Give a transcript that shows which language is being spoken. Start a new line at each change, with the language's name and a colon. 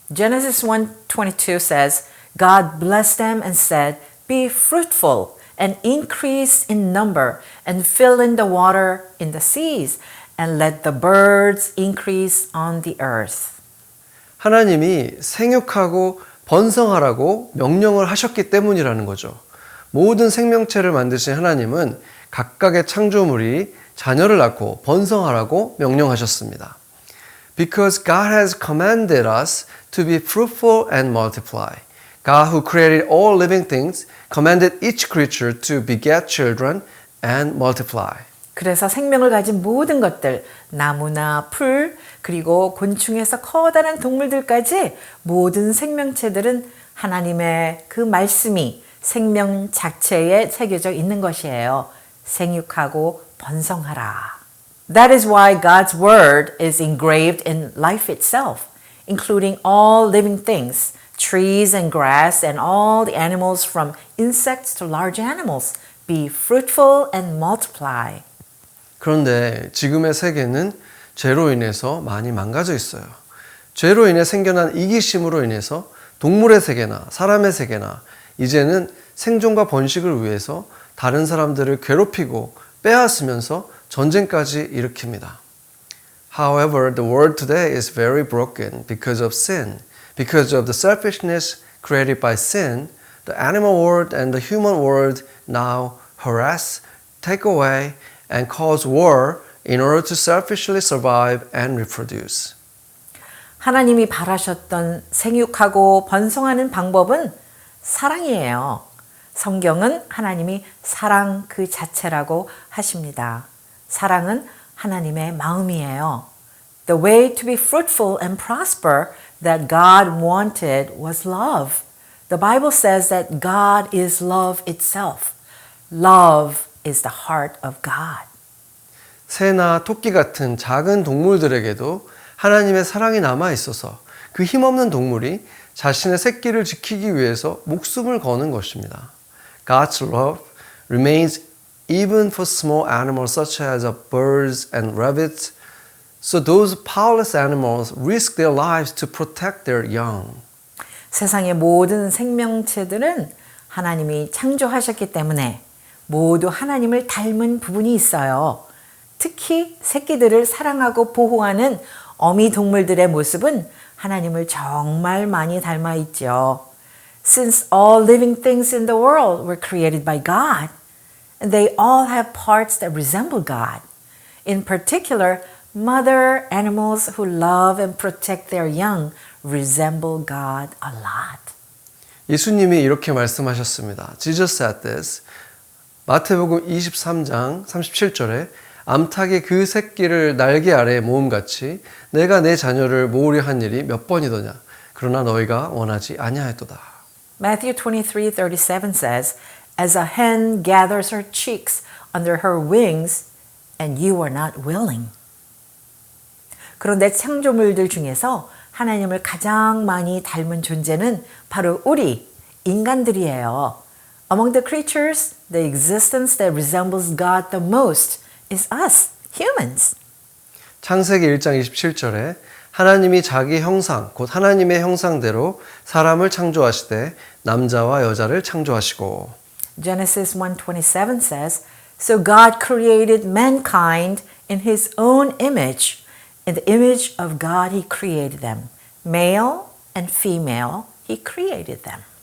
English: Genesis 1:22 says, God blessed them and said, Be fruitful and increase in number and fill in the water in the seas and let the birds increase on the earth.
Korean: 하나님이 생육하고 번성하라고 명령을 하셨기 때문이라는 거죠. 모든 생명체를 만드신 하나님은 각각의 창조물이 자녀를 낳고 번성하라고 명령하셨습니다.
English: Because God has commanded us to be fruitful and multiply. God who created all living things commanded each creature to beget children and multiply.
Korean: 그래서 생명을 가진 모든 것들, 나무나 풀, 그리고 곤충에서 커다란 동물들까지 모든 생명체들은 하나님의 그 말씀이 생명 자체에 새겨져 있는 것이에요. 생육하고 번성하라.
English: That is why God's word is engraved in life itself, including all living things, trees and grass and all the animals from insects to large animals. Be fruitful and multiply.
Korean: 그런데 지금의 세계는 죄로 인해서 많이 망가져 있어요. 죄로 인해 생겨난 이기심으로 인해서 동물의 세계나 사람의 세계나 이제는 생존과 번식을 위해서 다른 사람들을 괴롭히고 빼앗으면서 전쟁까지 일으킵니다.
English: However, the world today is very broken because of sin. Because of the selfishness created by sin, the animal world and the human world now harass, take away, and cause war in order to selfishly survive and reproduce.
Korean: 하나님이 바라셨던 생육하고 번성하는 방법은 사랑이에요. 성경은 하나님이 사랑 그 자체라고 하십니다. 사랑은 하나님의 마음이에요.
English: The way to be fruitful and prosper that God wanted was love. The Bible says that God is love itself. Love is the heart of God.
Korean: 새나 토끼 같은 작은 동물들에게도 하나님의 사랑이 남아 있어서 그 힘없는 동물이 자신의 새끼를 지키기 위해서 목숨을 거는 것입니다.
English: God's love remains even for small animals such as birds and rabbits. So those powerless animals risk their lives to protect their young.
Korean: 세상의 모든 생명체들은 하나님이 창조하셨기 때문에 모두 하나님을 닮은 부분이 있어요. 특히 새끼들을 사랑하고 보호하는 어미 동물들의 모습은 하나님을 정말 많이 닮아 있죠.
English: Since all living things in the world were created by God, and they all have parts that resemble God. In particular, mother animals who love and protect their young resemble God a lot.
Korean: 예수님이 이렇게 말씀하셨습니다.
English: Jesus said this.
Korean: 마태복음 23장 37절에 암탉이 그 새끼를 날개 아래에 모음같이 내가 내 자녀를 모으려 한 일이 몇 번이더냐. 그러나 너희가 원하지 아니하였도다.
English: Matthew 23:37 says, As a hen gathers her chicks under her wings, and you are not willing.
Korean: 그런데 창조물들 중에서 하나님을 가장 많이 닮은 존재는 바로 우리 인간들이에요.
English: Among the creatures, the existence that resembles God the most is us, humans.
Korean: 창세기 1장 27절에 하나님이 자기 형상, 곧 하나님의 형상대로 사람을 창조하시되 남자와 여자를 창조하시고
English: Genesis 1:27 says, So God created mankind in his own image. In the image of God he created them. Male and female he created them.